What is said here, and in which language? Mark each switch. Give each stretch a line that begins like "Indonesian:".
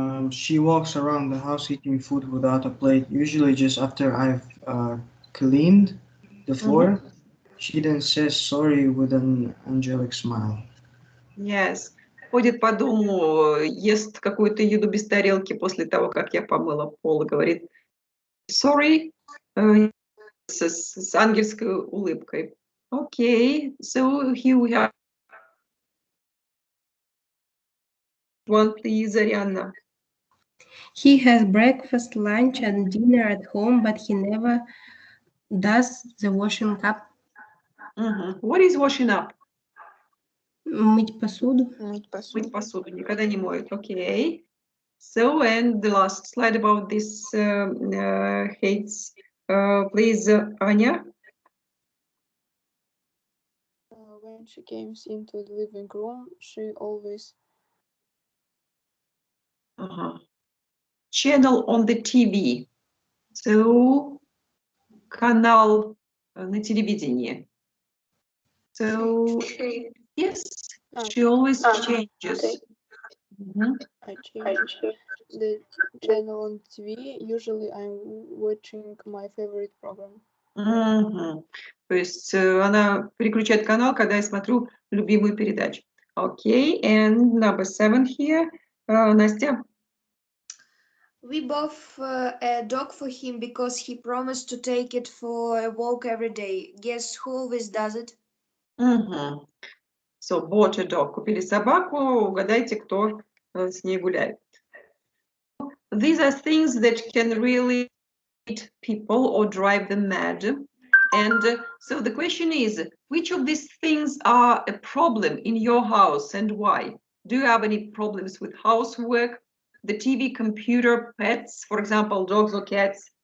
English: She walks around the house eating food without a plate, usually just after I've cleaned the floor. She then says sorry with an angelic smile. Yes.
Russian: Ходит по дому, ест какую-то еду без тарелки после того, как я помыла пол, и говорит sorry с ангельской улыбкой.
English: Okay, so here we have one, please, Arianna. He has breakfast, lunch, and dinner at home, but he never does the washing up. What is washing up?
Russian: Мыть посуду. Мыть посуду. Никогда не моет. Okay.
English: So, and the last slide about this hates. Please, Anya. When she comes into the living room, she always channel on the TV.
Russian: So, канал на телевидении.
English: So, yes, she always changes. I change the channel on TV. Usually I'm watching my favorite program.
Russian: То есть она переключает канал, когда я смотрю любимую передачу.
English: Okay, and number 7 here. Настя. We bought a dog for him because he promised to take it for a walk every day. Guess who always does it? So, bought a dog.
Russian: Купили собаку, угадайте, кто с ней гуляет.
English: These are things that can really hit people or drive them mad. And so the question is, which of these things are a problem in your house and why? Do you have any problems with housework, the TV, computer, pets, for example, dogs or cats?